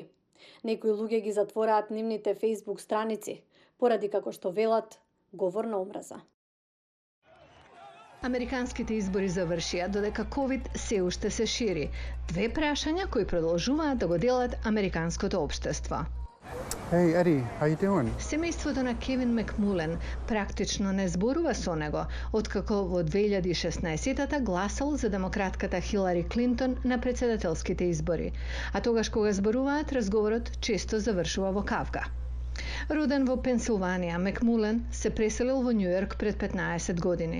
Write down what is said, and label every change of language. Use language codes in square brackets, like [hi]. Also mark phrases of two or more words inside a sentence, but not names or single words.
[mk] Некои луѓе ги затвораат нивните Facebook страници, поради како што велат говор на омраза. Американските избори завршија додека COVID се уште се шири. Две прашања кои продолжуваат да го делат американското општество. [en] Hey Eddie, how you doing? [mk] Семејството на Кевин Макмулен практично не зборува со него, откако во 2016-та гласал за демократката Хилари Клинтон на председателските избори. А тогаш кога зборуваат, разговорот често завршува во кавга. Роден во Пенсилванија, Мекмулен се преселил во Њујорк пред 15 години.